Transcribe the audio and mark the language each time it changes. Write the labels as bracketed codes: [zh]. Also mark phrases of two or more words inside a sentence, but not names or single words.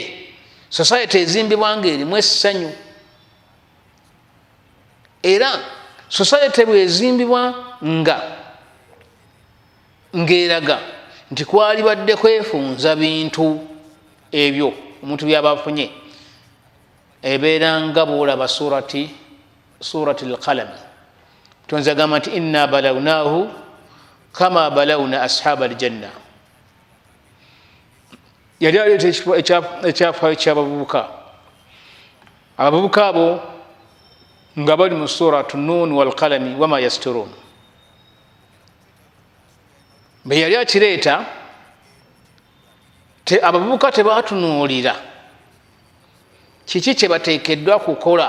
[lg] Society ezimbibwa ng'erimu essanyu, era society bwezimbibwa ng'eraga nti kwali badde kwefunza bintu ebyo omuntu byaba afunye, ebeera nga bw'olaba surati al-qalami. Tonzi agamba nti [ar] إنا بلوناهم كما بلونا أصحاب الجنة. [lg] Yali aleeta ekyafaayo ky'abavubuka. Abavubuka abo nga bali mu suratu [ar] ن والقلم وما يسطرون. [lg] Bwe yali akireeta, abavubuka tebatunuulira kiki kye bateekeddwa kukola.